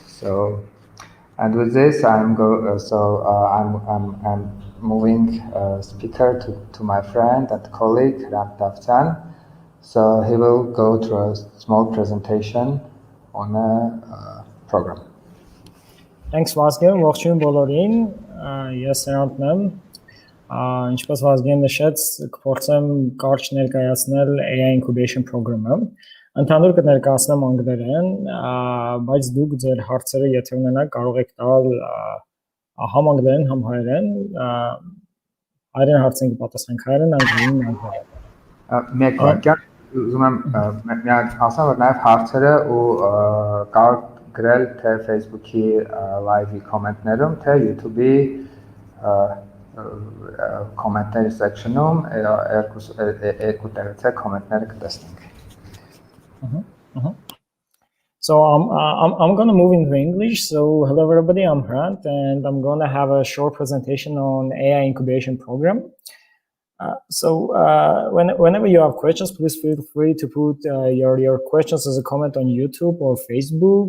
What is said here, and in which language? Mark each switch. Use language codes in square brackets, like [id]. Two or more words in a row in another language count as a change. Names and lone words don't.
[en] So, and with this, I'm moving speaker to my friend and colleague Ram Davtan. So he will go through a small presentation on a program. Thanks, Vazgen. [hy] Ողջույն բոլորին։ Ես Սրանտն եմ։ Ինչպես Վազգեն նշեց, կփորձեմ կարճ ներկայացնել AI Incubation Program-ը։ Ընդհանուր կներկայացնեմ անգլերեն, բայց դուք ձեր հարցերը եթե ունենաք, կարող եք տալ համ անգլերեն, համ հայերեն։ Հայերեն հարցին կպատասխանենք հայերեն, անգլերեն անգլերեն։ Մեկ վարքյան ուզում եմ միակ ասեմ, որ նաև հարցերը ու կարող գրել թե Facebook-ի live-ի կոմենտներում, թե YouTube-ի [en] commentary section- [hy] ում երկու տեղից է կոմենտները կտեսնենք։ [en] So I'm going to move into English. So hello everybody, I'm Hrant, and I'm going to have a short presentation on AI Incubation Program. Whenever you have questions, please feel free to put your questions as a comment on YouTube or Facebook.